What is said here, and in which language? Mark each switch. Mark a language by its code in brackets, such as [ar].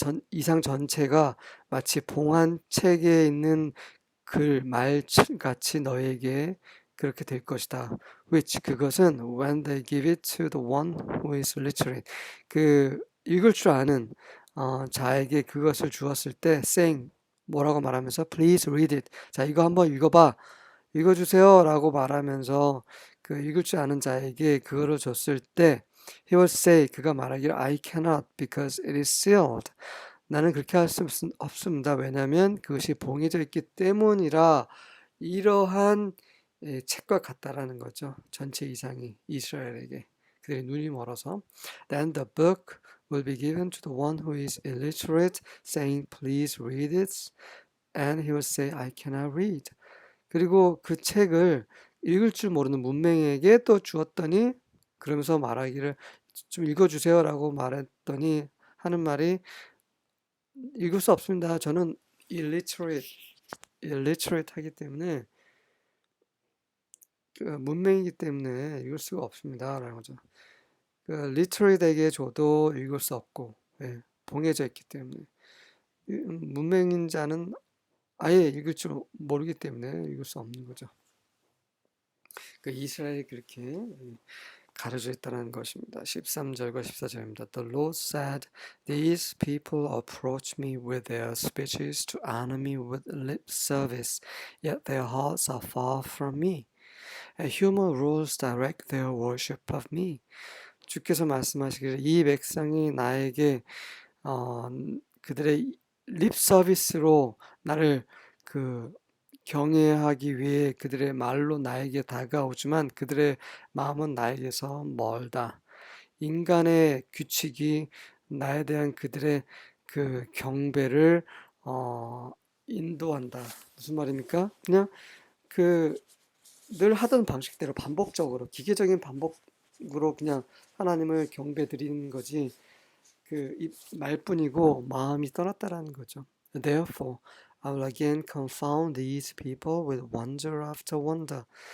[ko] 이상 전체가 마치 봉한 책에 있는 말같이 너에게 그렇게 될 것이다. [en] which 그것은 when they give it to the one who is literate. [ko] 그 읽을 줄 아는 자에게 그것을 주었을 때 saying 뭐라고 말하면서 please read it. 자, 이거 한번 읽어봐. 읽어주세요. 라고 말하면서 그 읽을 줄 아는 자에게 그거를 줬을 때 he will say, 그가 말하기를 I cannot because it is sealed. 나는 그렇게 할 수 없습니다. 왜냐하면 그것이 봉해져 있기 때문이라. 이러한 책과 같다라는 거죠. 전체 이상이 이스라엘에게. 그들의 눈이 멀어서. [en] Then the book will be given to the one who is illiterate, saying, please read it. And he will say, I cannot read. [ko] 그리고 그 책을 읽을 줄 모르는 문맹에게 또 주었더니, 그러면서 말하기를 좀 읽어주세요 라고 말했더니 하는 말이 읽을 수 없습니다. 저는 illiterate 하기 때문에 문맹이기 때문에 읽을 수가 없습니다 라는 거죠. literate에게 줘도 읽을 수 없고 봉해져 있기 때문에 문맹인 자는 아예 읽을 줄 모르기 때문에 읽을 수 없는 거죠. 그 이스라엘이 그렇게 가려져 있다는 것입니다. 13절과 14절입니다. [en] The Lord said, These people approach me with their speeches to honor me with lip service, yet their hearts are far from me. And human rules direct their worship of me. [ko] 주께서 말씀하시기를 이 백성이 나에게 그들의 립 서비스로 나를 경외하기 위해 그들의 말로 나에게 다가오지만 그들의 마음은 나에게서 멀다. 인간의 규칙이 나에 대한 그들의 경배를 인도한다. 무슨 말입니까? 그냥 늘 하던 방식대로 반복적으로 기계적인 반복으로 그냥 하나님을 경배 드리는 거지 말뿐이고 마음이 떠났다라는 거죠. [en] Therefore, I will again confound these people with wonder after wonder.